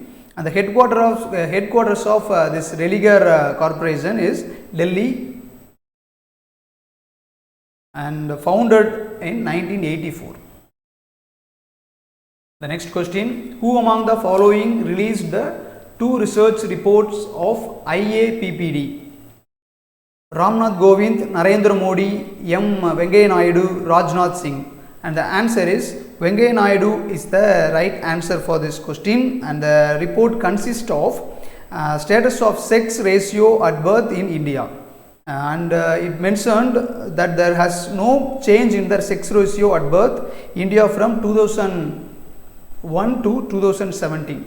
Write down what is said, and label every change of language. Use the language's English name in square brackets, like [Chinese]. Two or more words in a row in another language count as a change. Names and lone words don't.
[English] And the headquarters of this Religare Corporation is Delhi, and founded in 1984. The next question: Who among the following released the 2 research reports of IAPPD? Ramnath Kovind, Narendra Modi, M. Venkaiah Naidu, Rajnath Singh. And the answer is Venkaiah Naidu is the right answer for this question, and the report consists of status of sex ratio at birth in India, and it mentioned that there has no change in the sex ratio at birth India from 2001 to 2017.